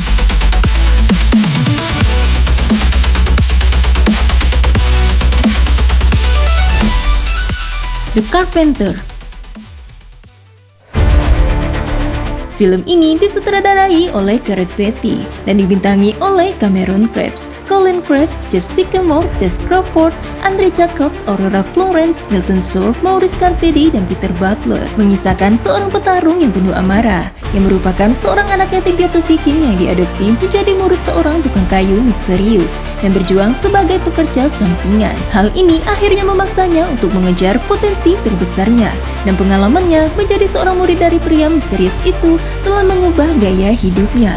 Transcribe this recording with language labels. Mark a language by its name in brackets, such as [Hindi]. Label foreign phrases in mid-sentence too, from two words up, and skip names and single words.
[Indonesian] The Carpenter. Film ini disutradarai oleh Gareth Beatty dan dibintangi oleh Cameron Crowe, Colin Creevy, Jeff Sycamore, Tess Crawford, Andre Jacobs, Aurora Florence, Milton Sharpe, Maurice Carpedi, dan Peter Butler. Mengisahkan seorang petarung yang penuh amarah, yang merupakan seorang anak yatim piatu Viking yang diadopsi menjadi murid seorang tukang kayu misterius dan berjuang sebagai pekerja sampingan. Hal ini akhirnya memaksanya untuk mengejar potensi terbesarnya, dan pengalamannya menjadi seorang murid dari pria misterius itu telah mengubah gaya hidupnya.